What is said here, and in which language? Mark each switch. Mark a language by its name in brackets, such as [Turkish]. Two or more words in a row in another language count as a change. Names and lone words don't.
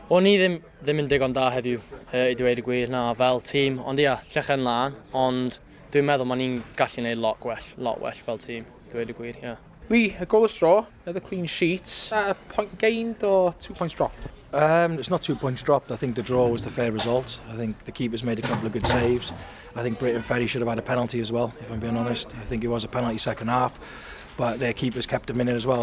[Welsh] O'n i ddim yn digon da heddiw, I dweud y gwir, na, fel tîm. Ond ia, llechen lan, ond dwi'n meddwl ma'n ni'n gallu gwneud lot well fel tîm, I dweud y gwir, ia. [English] Lee, a goal of straw, another clean sheet. Is that a point gained or 2 points dropped? It's not 2 points dropped. I think the draw was the fair result. I think the keeper's made a couple of good saves. I think Brayton Ferry should have had a penalty as well, if I'm being honest. I think it was a penalty second half, but their keepers kept them in it as well.